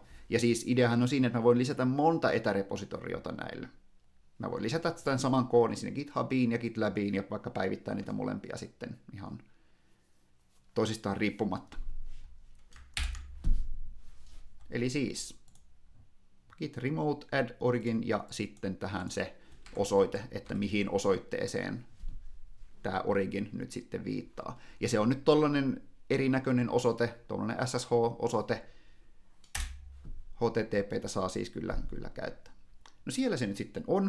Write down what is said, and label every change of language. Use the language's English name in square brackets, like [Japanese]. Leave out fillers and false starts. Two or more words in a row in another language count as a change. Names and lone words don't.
[Finnish] Ja siis ideahan on siinä, että mä voin lisätä monta etärepositoriota näille. Mä voin lisätä tämän saman koodin sinne GitHubiin ja GitLabiin ja vaikka päivittää niitä molempia sitten ihan toisistaan riippumatta. Eli siis [English] git remote add origin [Finnish] ja sitten tähän se osoite, että mihin osoitteeseen tämä origin nyt sitten viittaa. Ja se on nyt tollainen erinäköinen osoite, tollainen SSH-osoite. HTTP:tä saa siis kyllä käyttää. No siellä se nyt sitten on.